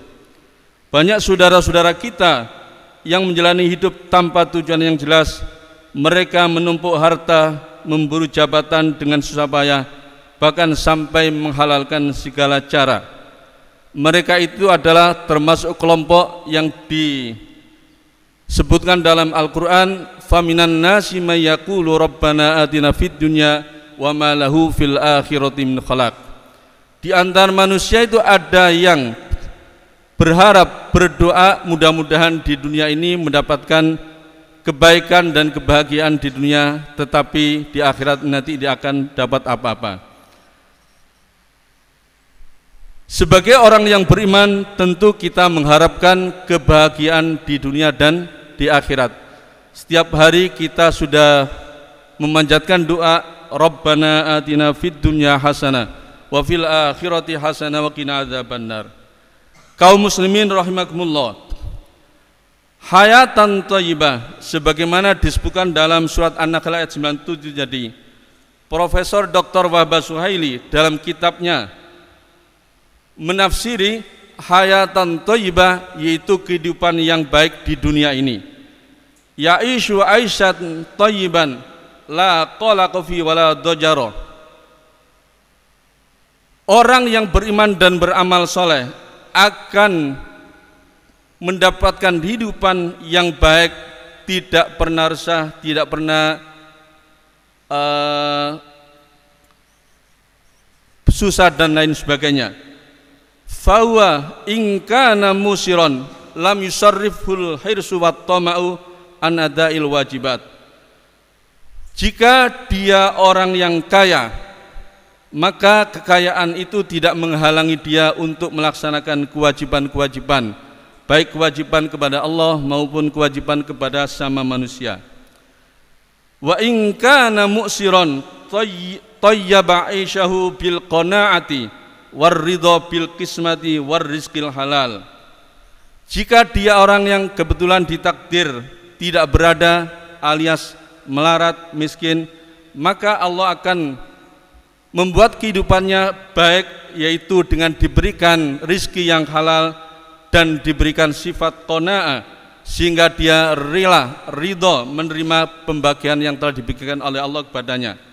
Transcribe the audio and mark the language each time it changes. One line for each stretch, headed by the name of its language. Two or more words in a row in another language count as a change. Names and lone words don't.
Indonesian: Banyak saudara-saudara kita yang menjalani hidup tanpa tujuan yang jelas. Mereka menumpuk harta, memburu jabatan dengan susah payah, bahkan sampai menghalalkan segala cara. Mereka itu adalah termasuk kelompok yang disebutkan dalam Al-Quran,
Arabic: فمن الناس من يقول ربنا آتنا في الدنيا وما له في الآخرة من خلاق.
Indonesian: Di antara manusia itu ada yang berharap, berdoa mudah-mudahan di dunia ini mendapatkan kebaikan dan kebahagiaan di dunia, tetapi di akhirat nanti dia akan dapat apa-apa. Sebagai orang yang beriman, tentu kita mengharapkan kebahagiaan di dunia dan di akhirat. Setiap hari kita sudah memanjatkan doa,
Arabic: ربنا آتنا في الدنيا حسنة وفي الآخرة حسنة وقنا عذاب النار.
Indonesian: Kaum muslimin rahimakumullah,
Arabic: حياة طيبة
Indonesian: sebagaimana disebutkan dalam surat An-Nahl ayat 97 tadi. Profesor Dr. Wahbah Suhaili dalam kitabnya menafsiri
Arabic: حياة طيبة
Indonesian: yaitu kehidupan yang baik di dunia ini.
Arabic: يعيش عيشة طيبة لا قلق في ولا ضجر.
Indonesian: Orang yang beriman dan beramal soleh akan mendapatkan kehidupan yang baik, tidak pernah resah, tidak pernah susah dan lain sebagainya.
Arabic: فهو إن كان موسرا لم يصرف الحرص والطمع عن أداء الواجبات.
Indonesian: Jika dia orang yang kaya, maka kekayaan itu tidak menghalangi dia untuk melaksanakan kewajiban-kewajiban, baik kewajiban kepada Allah maupun kewajiban kepada sama manusia.
Arabic: وإن كان معسرا طيب عيشه بالقناعة والرضا بالقسمة والرزق الحلال.
Indonesian: Jika dia orang yang kebetulan ditakdir tidak berada alias melarat, miskin, maka Allah akan membuat kehidupannya baik, yaitu dengan diberikan rizki yang halal dan diberikan sifat qanaah, sehingga dia rela, ridho menerima pembagian yang telah diberikan oleh Allah kepadanya.